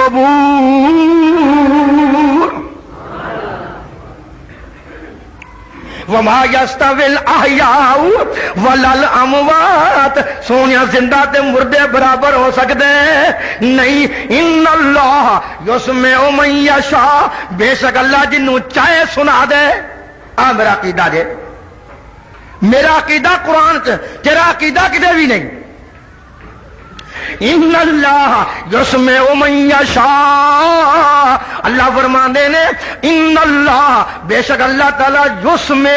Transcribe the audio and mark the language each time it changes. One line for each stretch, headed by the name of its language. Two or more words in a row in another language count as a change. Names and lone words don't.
Arabic: القبور وما يستوي الأحياء ولا الأموات،
Punjabi: سونیا زندہ تے مردے برابر ہو سکتے نہیں،
Arabic: ان اللہ یسمع من یشاء،
Punjabi: بے شک اللہ جنوں چاہے سنا دے۔ میرا عقیدہ دے، میرا عقیدہ قرآن تیرا عقیدہ کدے بھی نہیں۔
Arabic: ان اللہ یسمع من یشاء،
Punjabi: اللہ فرماندے نے
Arabic: ان اللہ
Punjabi: بے شک اللہ تعالی
Arabic: یسمع